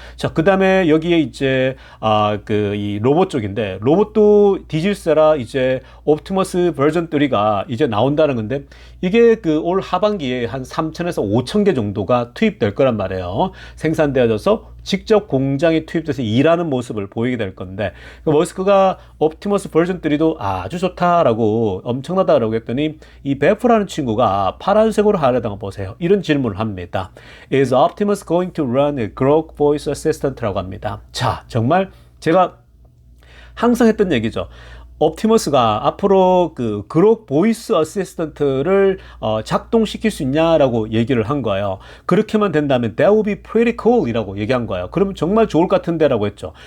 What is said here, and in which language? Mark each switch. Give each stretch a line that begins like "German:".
Korean: 자, 그 다음에 여기에 이제, 이 로봇 쪽인데, 로봇도 디질세라 이제 옵티머스 버전 3가 이제 나온다는 건데, 이게 그 올 하반기에 한 3,000에서 5,000개 정도가 투입될 거란 말이에요. 생산되어져서 직접 공장에 투입돼서 일하는 모습을 보이게 될 건데, 머스크가 옵티머스 버전 3도 아주 좋다라고, 엄청나다라고 했더니, 이 베프라는 친구가 파란색으로 하려다가 보세요. 이런 질문을 합니다.
English: Is Optimus going to run a Grok Voice Assistant라고 합니다.
Korean: 자, 정말 제가 항상 했던 얘기죠. 옵티머스가 앞으로 그 그록 보이스 어시스턴트를 작동시킬 수 있냐라고 얘기를 한 거예요. 그렇게만 된다면
English: that would be pretty cool
Korean: 이라고 얘기한 거예요. 그러면 정말 좋을 것 같은데 라고 했죠.